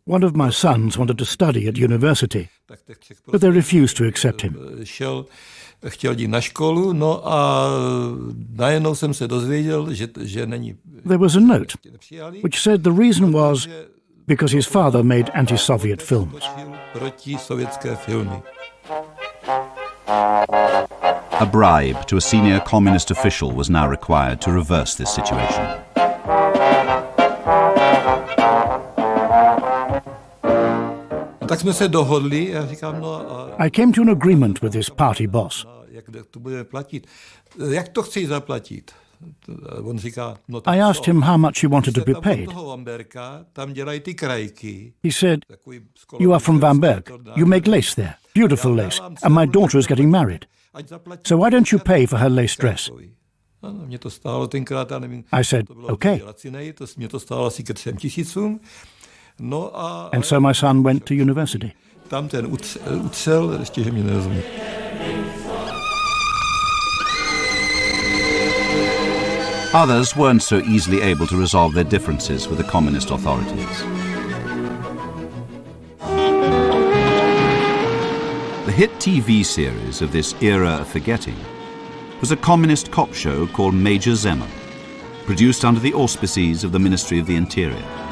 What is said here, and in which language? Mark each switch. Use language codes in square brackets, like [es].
[en] One of my sons wanted to study at university, but they refused to accept him. [cs] Chtěl jít na školu, no a najednou jsem se dozvěděl, že není. [en] There was a note which said the reason was because his father made anti-Soviet films. [cs] Proti-sovětské filmy. [en] A bribe to a senior communist official was now required to reverse this situation. [cs] Tak jsme se dohodli, já říkám, no a... [en] I came to an agreement with this party boss. [cs] Jak to budeme platit? Jak to chci zaplatit? On říká, no [en] I asked him how much he wanted to be paid. [cs] Tam dělají ty krajky. [en] He said, you are from Bamberg. You make lace there. Beautiful lace. And my daughter is getting married. So why don't you pay for her lace dress? [cs] Mě to stálo tenkrát, já nevím. [en] I said, okay. [cs] Mě to stálo asi ke 3 000. No a... [en] And so my son went to university. [cs] Tam ten ucel, ještě, že mě nerozumí. [en] Others weren't so easily able to resolve their differences with the communist authorities. The hit TV series of this era of forgetting was a communist cop show called Major Zeman, produced under the auspices of the Ministry of the Interior.